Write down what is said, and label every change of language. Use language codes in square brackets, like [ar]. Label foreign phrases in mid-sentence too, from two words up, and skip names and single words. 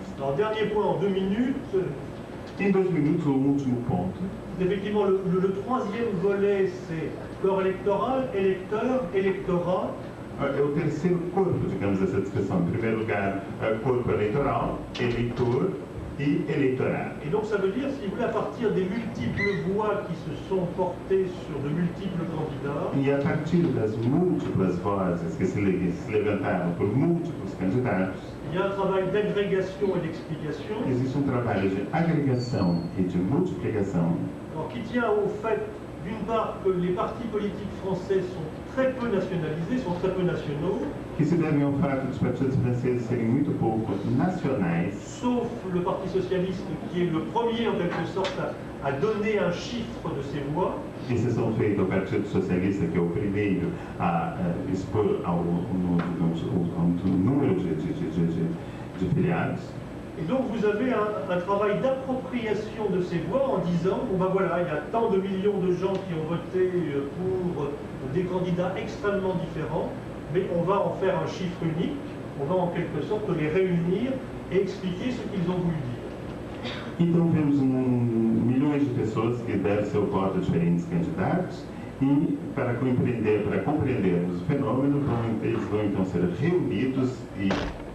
[fr] Alors, dernier point en 2 minutes. [pt] Em 2 minutos, o último ponto. [fr] Effectivement, le troisième volet, c'est corps électoral, électeur, électorat. [pt] É o terceiro corpo, digamos, dessa discussão. Em primeiro lugar, corpo eleitoral, eleitor e eleitorado. [fr] Et donc ça veut dire, si vous voulez, à partir des multiples voix qui se sont portées sur de multiples candidats, [pt] E a partir das múltiplas vozes que se levantaram por múltiplos candidatos, [fr] il y a un travail d'agrégation et d'explication, [pt] existe um trabalho de agregação e de multiplicação, [fr] alors, qui tient au fait, d'une part, que les partis politiques français sont très peu nationalisés, sont très peu nationaux, [pt] que se devem ao fato dos partidos franceses serem muito pouco nacionais, [fr] sauf le Parti socialiste qui est le premier en quelque sorte à donner un chiffre de ses voix. [pt] exceção feita ao Partido Socialista, que é o primeiro a expor ao número de filiados. [fr] Et donc vous avez un travail d'appropriation de ces voix en disant, bon ben voilà, il y a tant de millions de gens qui ont voté pour des candidats extrêmement différents, mais on va en faire un chiffre unique, on va en quelque sorte les réunir et expliquer ce qu'ils ont voulu dire. [pt] Então vemos milhões de pessoas que devem seu voto a diferentes candidatos e para compreendermos o fenômeno, eles vão então ser reunidos e